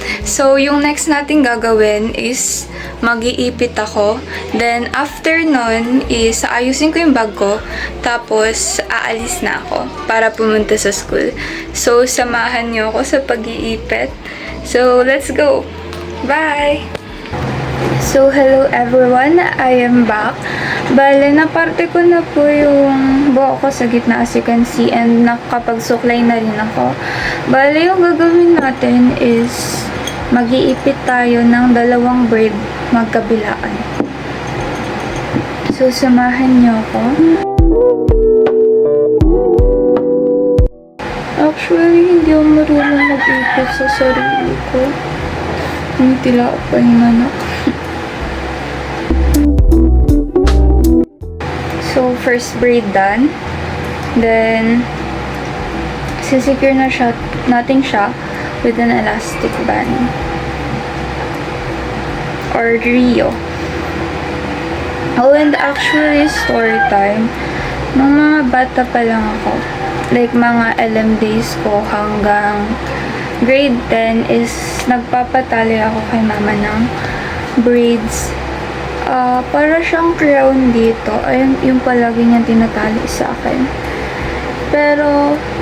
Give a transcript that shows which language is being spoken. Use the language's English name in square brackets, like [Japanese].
[Filipino] So, yung next natin gagawin is mag-iipit ako. Then, after nun is ayusin ko yung bag ko. Tapos, aalis na ako para pumunta sa school. So, samahan niyo ako sa pag-iipit. [English] So, let's go! Bye! So, hello everyone, I am back. [Filipino] Bale, naparte ko na po yung buhok ko sa gitna [English] as you can see [Filipino] and nakapagsuklay na rin ako. Bale, yung gagawin natin is mag-iipit tayo ng 2 braid magkabilaan. So, samahan niyo ako. Actually, hindi ako marunong mag-ipit sa sarili ko. Yung tila pa yung anak. [English] So, first braid done. Then, [Filipino] sisecure na natin siya [English] with an elastic band. Or Rio. Oh, and actually, story time. [Filipino] Nung mga bata pa lang ako, like mga LM days ko hanggang grade 10 is nagpapatali ako kay mama ng braids. Para siyang crown dito. Ayun, yung palagi niya tinatali sa akin. Pero,